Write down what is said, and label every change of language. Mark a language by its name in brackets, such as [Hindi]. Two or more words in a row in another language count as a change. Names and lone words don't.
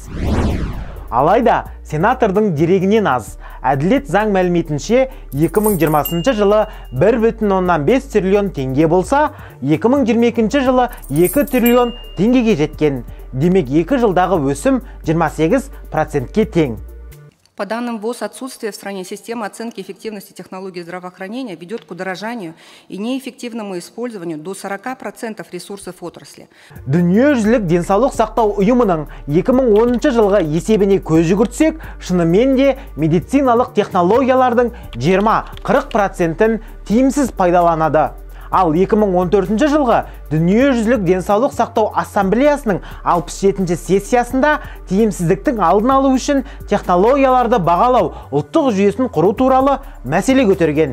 [Kazakh] Алайда, сенатордың дерегінен аз. Әділет заң мәліметінше 2020 жылы 1,5 триллион теңге болса, 2022 жылы 2 триллион теңгеге жеткен. Демек, 2 жылдағы өсім 28%-ке тең. [Russian] По данным ВОЗ, отсутствие в стране системы оценки эффективности технологий здравоохранения ведет к удорожанию и неэффективному использованию до 40% ресурсов отрасли. [Kazakh] Дүниежүзілік денсаулық сақтау ұйымының 2010 жылғы есебіне көз жүгіртсек, шынымен де медициналық технологиялардың 20-40%-ін тиімсіз пайдаланады. Ал 2014 жылғы Дүниежүзілік денсаулық сақтау ассамблеясының 67 сессиясында тиімсіздіктің алдын алу үшін технологияларды бағалау ұлттық жүйесін құру туралы мәселе көтерген.